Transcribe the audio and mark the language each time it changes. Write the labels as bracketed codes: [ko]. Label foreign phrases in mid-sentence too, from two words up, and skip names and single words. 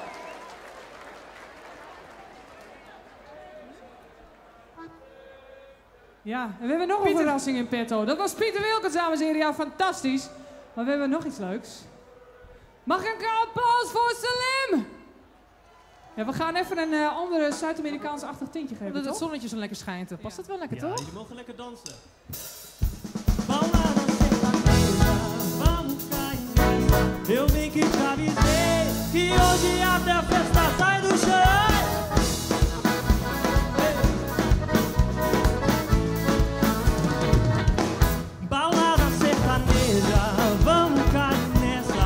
[nl] Ja, en we hebben nog een verrassing in petto. Dat was Pieter Wilkens, dames en heren. Ja, fantastisch. Maar we hebben nog iets leuks. Mag ik een applaus voor Salim? Ja, we gaan even een andere Zuid-Amerikaans-achtig tintje geven, omdat het zonnetje zo lekker schijnt. Past dat wel lekker, toch? Jullie mogen lekker dansen. [pt] Eu vim que te avisei que hoje até a festa sai do chão. Balada sertaneja, vamos cair nessa.